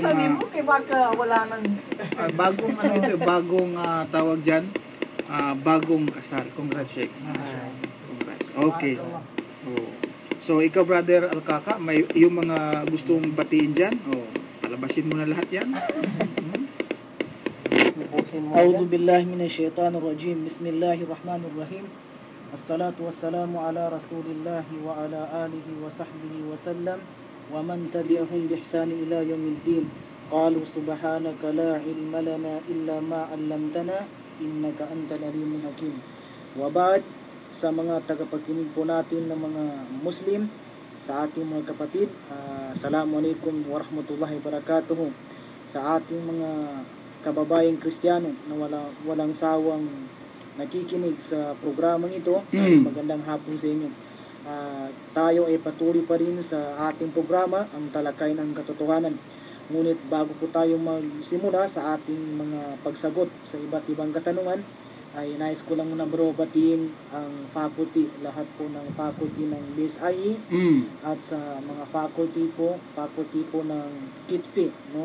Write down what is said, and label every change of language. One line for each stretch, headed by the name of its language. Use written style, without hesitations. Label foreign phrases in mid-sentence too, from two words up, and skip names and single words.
Filipino: sabihin mo, kaya baka wala nang... bagong ano ito eh. Bagong tawag dyan. Bagong kasal. Congrats, Sheikh. Congrats. Okay. So, ikaw, Brother Alcoca, may yung mga gustong batiin dyan. Palabasin mo na lahat yan.
Arabic: أعوذ بالله من الشيطان الرجيم بسم الله الرحمن الرحيم الصلاة والسلام على رسول الله وعلى آله وصحبه وسلم ومن تبعهم بإحسان إلى يوم الدين قالوا سبحانك لا علم لنا إلا ما علمتنا إنك أنت العليم الحكيم. وبعد,
Filipino: sa mga tagapakinig po natin ng mga Muslim, sa ating mga kapatid,
Arabic: السلام عليكم ورحمة الله وبركاته.
Filipino: Sa ating mga kababayang Kristiyano na walang sawang nakikinig sa programang ito, magandang hapon sa inyo. Tayo ay patuloy pa rin sa ating programa, ang Talakay ng Katotohanan. Ngunit bago po tayo magsimula sa ating mga pagsagot sa iba't ibang katanungan, ay nais ko lang muna bro batiin ang faculty, lahat po ng faculty ng BSIE at sa mga faculty po ng KITFI, no?